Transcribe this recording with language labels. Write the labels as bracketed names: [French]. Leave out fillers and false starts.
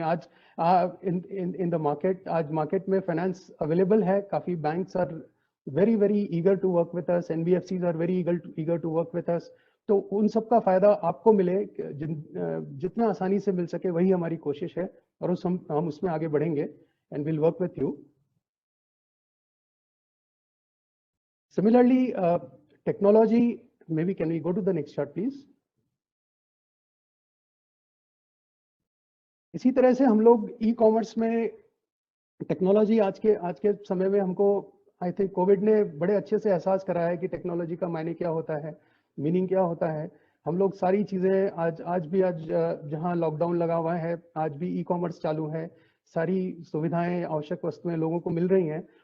[Hindi] आज [English] in the market, [Hindi] आज market में finance available है, काफी [English] banks are very eager to work with us, NBFCs are very eager to work with us. [Hindi] तो उन सब का फायदा आपको मिले, जितना आसानी से मिल सके वही हमारी कोशिश है, और हम उसमें आगे बढ़ेंगे [English] and we'll work with you. Similarly, technology, maybe can we go to the next chart, please? [Hindi] इसी तरह से हम लोग ई कॉमर्स में टेक्नोलॉजी आज के समय में हमको [English] I think [Hindi] कोविड ने बड़े अच्छे से एहसास कराया है कि टेक्नोलॉजी का मायने क्या होता है, मीनिंग क्या होता है. हम लोग सारी चीज़ें आज जहां लॉकडाउन लगा हुआ है, आज भी ई कॉमर्स चालू है, सारी सुविधाएं, आवश्यक वस्तुएं लोगों को मिल रही हैं.